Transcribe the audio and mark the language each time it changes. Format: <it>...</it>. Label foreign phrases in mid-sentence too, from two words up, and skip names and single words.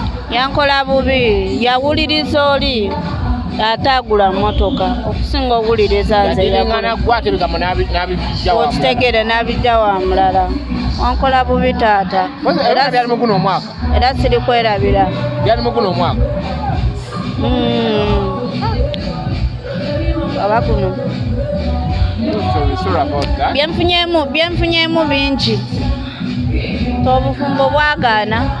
<lg>Yankola bubi, yawuliriza oli, ate agula mmotoka, okusinga owuliriza nze Yaddiringana yagula. gwe ate ebigambo n'abi-, n'abijja wa mulala. Okitegere n'abijja wa mulala. Wankola bubi taata. Mpozi, era Era byali mu guno omwaka? Era siri kwerabira. Byali mu guno omwaka? Mm. Oba guno.</lg> <en>So, sorry about that.</en> <lg>Byenfunyemu, byenfunyemu bingi. Obufumbo bwagaana.</lg>